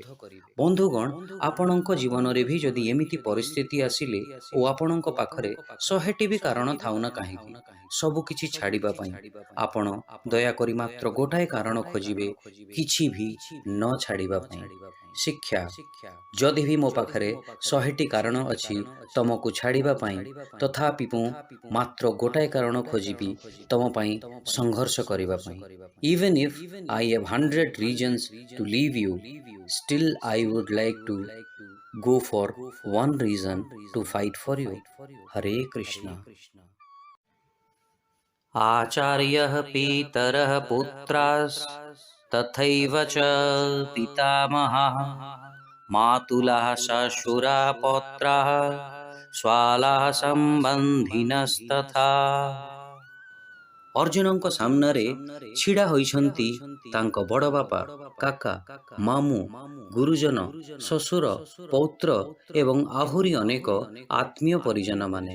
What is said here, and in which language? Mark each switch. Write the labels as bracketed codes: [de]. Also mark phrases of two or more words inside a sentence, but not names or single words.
[or] ବନ୍ଧୁଗଣ, ଆପଣଙ୍କ ଜୀବନରେ ବି ଯଦି ଏମିତି ପରିସ୍ଥିତି ଆସିଲେ ଓ ଆପଣଙ୍କ ପାଖରେ 100ଟି ବି କାରଣ ଥାଉ ନା କାହିଁକି ସବୁ କିଛି ଛାଡ଼ିବା ପାଇଁ, ଆପଣ ଦୟାକରି ମାତ୍ର ଗୋଟାଏ କାରଣ ଖୋଜିବେ, କିଛି ବି ନ ଛାଡ଼ିବା ପାଇଁ। ଶିକ୍ଷା ଯଦି ବି ମୋ ପାଖରେ 100ଟି କାରଣ ଅଛି ତମକୁ ଛାଡ଼ିବା ପାଇଁ, ତଥାପି ମୁଁ ମାତ୍ର ଗୋଟାଏ କାରଣ ଖୋଜିବି ତମ ପାଇଁ ସଂଘର୍ଷ କରିବା ପାଇଁ। [en] Even if I have 100 reasons to leave you, still I would like to go for one reason to fight for you. [sa] हरे कृष्ण। आचार्यः पितरः पुत्रास्तथैव च पितामहः मातुलः श्वशुरा पौत्राः स्वालाः ସମ୍ବନ୍ଧିନस्तथा। [or] ଅର୍ଜୁନଙ୍କ ସାମ୍ନାରେ ଛିଡ଼ା ହୋଇଛନ୍ତି ତାଙ୍କ ବଡ଼ ବାପା, କାକା, ମାମୁଁ, ଗୁରୁଜନ, ଶ୍ୱଶୁର, ପୌତ୍ର ଏବଂ ଆହୁରି ଅନେକ ଆତ୍ମୀୟ ପରିଜନମାନେ।